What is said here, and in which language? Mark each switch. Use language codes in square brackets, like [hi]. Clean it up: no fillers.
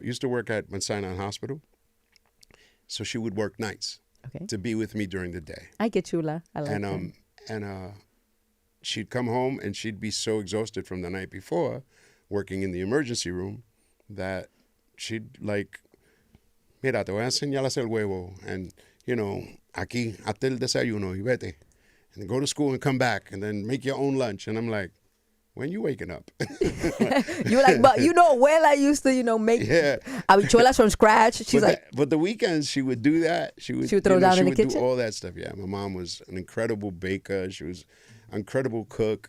[en] Used to work at Mount Sinai Hospital. So she would work nights to be with me during the day. [es] Ay, qué chula. [en] I like that. And she'd come home and she'd be so exhausted from the night before working in the emergency room that she'd like, [es] mira, te voy a enseñar a hacer huevo. And, aquí, hazte el desayuno y vete. [en] And go to school and come back and then make your own lunch. And I'm like, when you waking up? You were like, but abuela used to, make habichuelas from scratch. She's but the weekends she would do that. She would throw down in the kitchen? do all that stuff. Yeah, my mom was an incredible baker. She was an incredible cook.